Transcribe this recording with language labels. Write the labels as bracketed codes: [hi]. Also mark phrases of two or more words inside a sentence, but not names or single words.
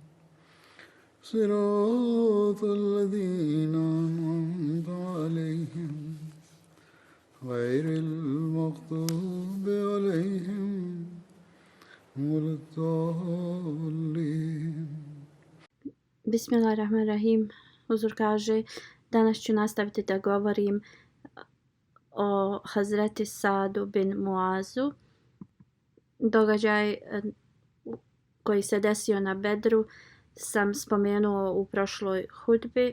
[ar] صراط الذين أنعمت عليهم غير المغضوب عليهم ولا الضالين. Bismillahirrahmanirrahim. [bs] Huzur kaže, danas ću nastaviti da govorim o Hazreti Sadu bin Muazu. Događaj koji se desio na Bedru sam spomenuo u prošloj hudbi.